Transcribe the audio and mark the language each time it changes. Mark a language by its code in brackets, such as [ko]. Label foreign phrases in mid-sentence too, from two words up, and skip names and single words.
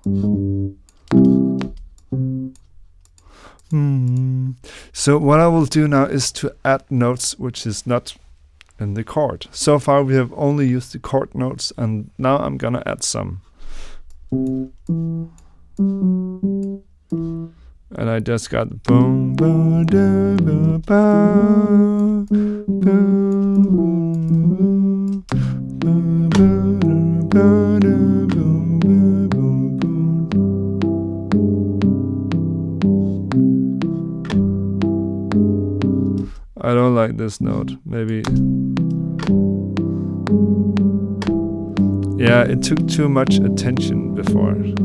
[en] So what I will do now is to add notes which is not in the chord. So far we have only used the chord notes, and now I'm gonna add some. And I just got boom ba da ba ba boom ba da boom ba boom. I don't like this note. Maybe. Yeah, it took too much attention before.